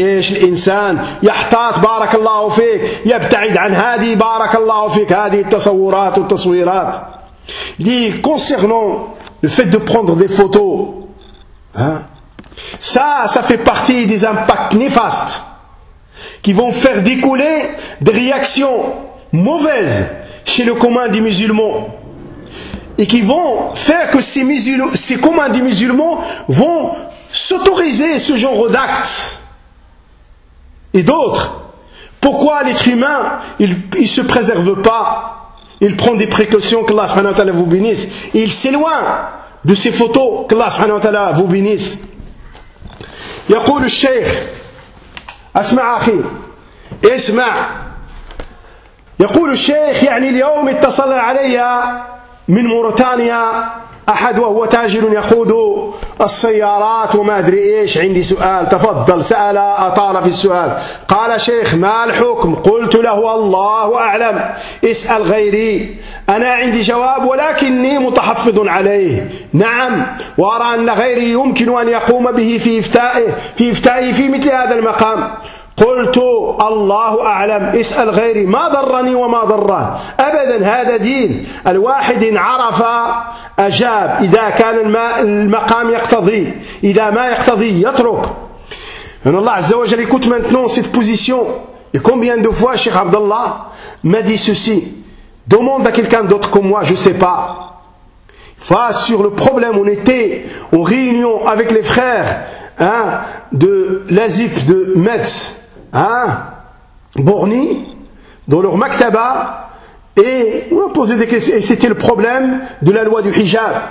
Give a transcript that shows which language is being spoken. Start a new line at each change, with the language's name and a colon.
Arabic: إيش الإنسان يحتاط بارك الله فيك يبتعد عن هذه بارك الله فيك هذه التصورات والتصويرات.
French: Dit concernant le fait de prendre des photos, hein, ça fait partie des impacts néfastes qui vont faire découler des réactions mauvaises chez le commun des musulmans et qui vont faire que ces communs des musulmans vont s'autoriser ce genre d'actes et d'autres. Pourquoi l'être humain il se préserve pas? Il prend des précautions, qu'Allah subhanahu wa ta'ala vous bénisse. Et il s'éloigne de ces photos, qu'Allah subhanahu wa ta'ala vous bénisse.
Arabic: يقول الشيخ اسمع اخي اسمع يقول الشيخ يعني اليوم اتصل علي من موريتانيا احد وهو تاجر يقود السيارات وما ادري ايش عندي سؤال تفضل سال اطال في السؤال قال شيخ ما الحكم قلت له الله اعلم اسال غيري انا عندي جواب ولكني متحفظ عليه نعم وارى ان غيري يمكن ان يقوم به في افتائه في مثل هذا المقام قلت الله أعلم اسأل غيري ما ضرني وما ضره أبدا هذا دين الواحد عرف أجاب إذا كان المقام يقتضي إذا ما يقتضي يترك أن الله عز وجل يكوت
French: maintenant cette position et combien de fois Cheikh Abdallah m'a dit ceci demande à quelqu'un d'autre comme moi je sais pas. Face sur le problème on était en réunion avec les frères hein, de l'Azip de Metz hein, Borny dans leur maktaba et on a posé des questions et c'était le problème de la loi du hijab.